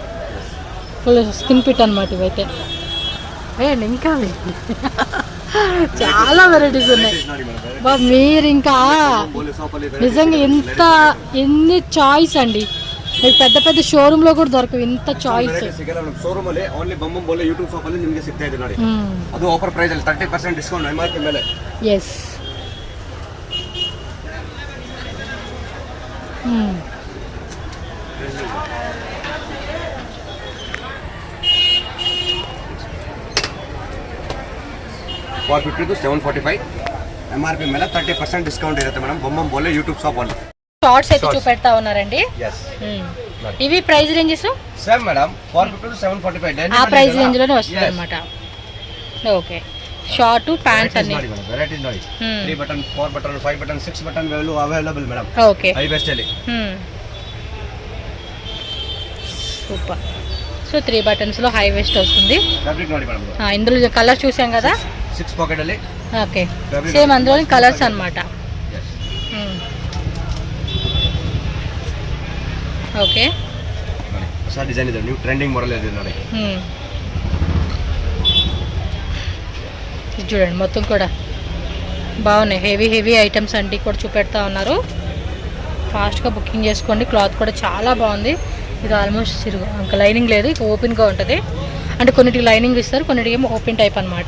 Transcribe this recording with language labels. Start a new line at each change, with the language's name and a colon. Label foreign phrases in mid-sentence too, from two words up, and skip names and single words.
English: full skin fit
Telugu: అనమాట ఇవైతే. వేయండి ఇంకా చాలా వెరైటీస్ ఉన్నాయి. మీరు ఇంకా నిజంగా ఎన్ని చాయిస్ అండి. మీకు పెద్ద పెద్ద షోరూమ్ లో కూడా దొరకవు ఇంత చాయిస్.
Kannada: ಶೋರೂಮ್ ಅಲ್ಲಿ ಓನ್ಲಿ ಬೊಂಬಂ ಬೋಲೆ ಯೂಟ್ಯೂಬ್ ಶಾಪ್ ಅಲ್ಲಿ ನಿಮಗೆ ಸಿಗ್ತಾ ಇದೆ ನೋಡಿ. ಅದು
English: offer price
Kannada: ಅಲ್ಲಿ 30% ಡಿಸ್ಕೌಂಟ್ MRP ಮೇಲೆ. ಎಸ್, $450 to $745 MRP ಮೇಲೆ 30% ಡಿಸ್ಕೌಂಟ್ ಇರುತ್ತೆ ಮೇಡಮ್. ಬೊಂಬಂ ಬೋಲೆ ಯೂಟ್ಯೂಬ್ ಶಾಪ್ ಅಲ್ಲಿ
Telugu: షార్ట్స్ అయితే చూపెడతా ఉన్నారండి. ఇవి
English: price ranges same madam,
Telugu: 450 to 745 ఆ
English: price range
Telugu: లోనే వస్తుంది అనమాట. ఓకే,
English: short pants
Telugu: అన్ని వెరైటీస్ ನೋಡಿ. 3 బటన్ 4 బటన్ 5 బటన్ 6 బటన్
English: available madam.
Telugu: ఓకే,
English: high waist ಅಲ್ಲಿ
Telugu: సూపర్. సో 3 బటన్స్ లో
English: high waist
Telugu: వస్తుంది. ఫ్యాబ్రిక్ ನೋಡಿ మేడం. ఇందులో కలర్ చూసాం కదా,
Kannada: 6 పాకెట్ ಅಲ್ಲಿ.
Telugu: ఓకే, సేమ్ అందులో కలర్స్ అన్నమాట. ఓకే,
Kannada: ಹೊಸ ಡಿಸೈನ್ ಇದೆ,
English: new trending model
Kannada: ಇದೆ ನೋಡಿ.
Telugu: చూడండి మొత్తం కూడా బాగున్నాయి.
English: heavy items
Telugu: అన్నీ కూడా చూపెడతా ఉన్నారు. ఫాస్ట్గా బుకింగ్ చేసుకోండి. క్లాత్ కూడా చాలా బాగుంది. ఇది ఆల్మోస్ట్ ఇంకా లైనింగ్ లేదు, ఇక ఓపెన్గా ఉంటుంది. అంటే కొన్నిటికి లైనింగ్ ఇస్తారు, కొన్నిటికి ఏమో
English: open type
Telugu: అనమాట.